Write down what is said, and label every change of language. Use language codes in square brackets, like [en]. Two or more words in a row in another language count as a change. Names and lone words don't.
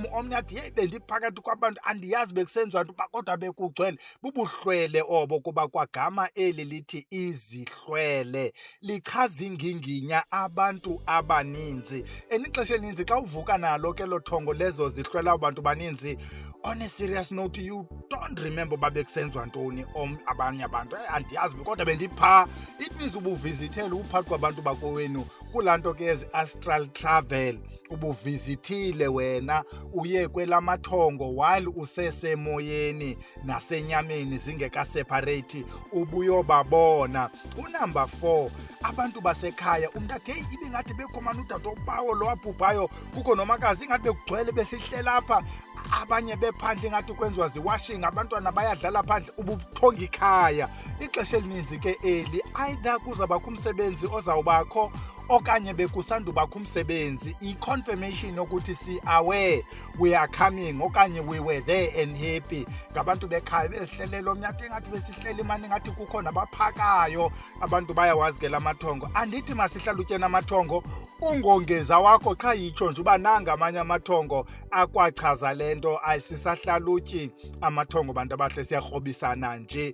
[xh] Omnye athi yeyi bendiphakathi kwabantu andiyazi bekusenziwa nto kodwa bekugcwele. Bubuhlwele obo kuba kwagama eli lithi izihlwele lichaza inginginya abantu abaninzi. And ixesha elininzi xa uvuka nalo ke lo thongo lezo zihlwela abantu baninzi [en] On a serious note, you don't remember [xh] babekusenziwa ntoni abanye abantu. Andiyazi kodwa bendipha. [en] It means [xh] ubuvizithele uphathi kwabantu bakowenu kulanto ke [en] astral travel. [xh] Ubuvizithile wena uye kwelamathongo while usesemoyeni nasenyameni zingeka separate ubuyobabona. Number 4, abantu basekhaya umuntu athi hey ibingathi bekhomana udade obawo lo wabhubhayo kukho nomakazi ingathi bekugcwele besihlela lapha abanye bephandle ngathi kwenziwa ziwashing abantwana bayadlala phandle ubuthonga ikhaya. Ixesha elininzi ke eli either kuzaba kumsebenzi ozawubakho okanye bekusandubakho umsebenzi i-confirmation yokuthi si-aware [en] we are coming [xh] okanye [en] we were there and happy. [xh] Ngabantu bekhaya besihlelela omnyathi engathi besihlela imani ngathi kukho nabaphakayo. Abantu bayawazi ke lamathongo. Andithi masihlalutye namathongo ungongeza wakho qha yitsho nje uba nanga amanye amathongo akwachaza lento ayisisahlalutyi amathongo bantu abahle siyakrobisana nje.